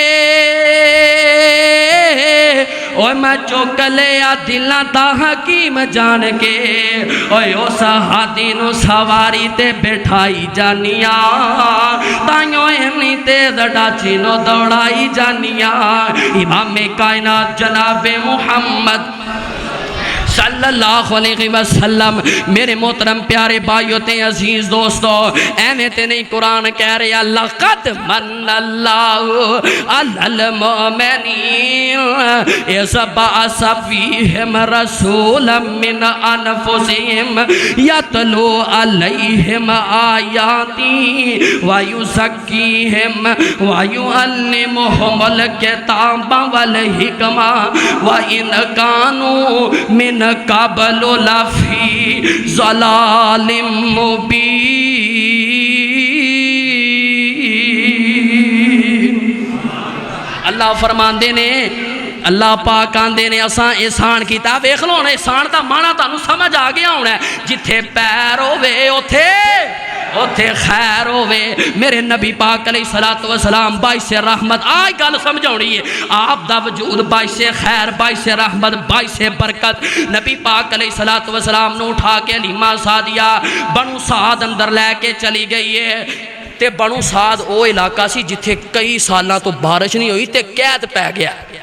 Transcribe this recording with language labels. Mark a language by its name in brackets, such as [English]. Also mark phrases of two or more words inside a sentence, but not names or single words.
[Punjabi] اور میں چُک لیا دلاں دا حکیم جان کے اوئے اس ہاتھی نوں سواری تے بٹھائی جانیاں تائیوں اِنّی تیز ڈاچی نوں دوڑائی جانیاں امامِ کائنات جنابِ محمد [Arabic] صلى الله عليه وسلم [Punjabi] میرے محترم پیارے بھائیو تے عزیز دوستو ایویں تے نہیں قرآن کہہ رہا [Arabic] لقد من الله على المؤمنين إذ بعث فيهم رسولا من أنفسهم يتلو عليهم آياته ويزكيهم ويعلمهم الكتاب والحكمة وإن كانوا من قبل لفي ضلال مبين. [Punjabi] اللہ فرماندے نے اللہ پاک آندے نے اساں احسان کیتا ویکھ لو احسان دا معنی تہانوں سمجھ آ گیا ہونا جتھے پیر ہووے اوتھے اوتھے خیر ہووے میرے نبی پاک [Arabic] عليه الصلاة والسلام [Punjabi] باعثِ رحمت اج گل سمجھاؤنی ہے آپ دا وجود باعثِ خیر باعثِ رحمت باعثِ برکت نبی پاک [Arabic] عليه الصلاة والسلام [Punjabi] نوں اٹھا کے حلیمہ سعدیہ بنو سعد اندر لے کے چلی گئی ہے تے بنو سعد او علاقہ سی جتھے کئی سالاں توں بارش نہیں ہوئی تے قحط پے گیا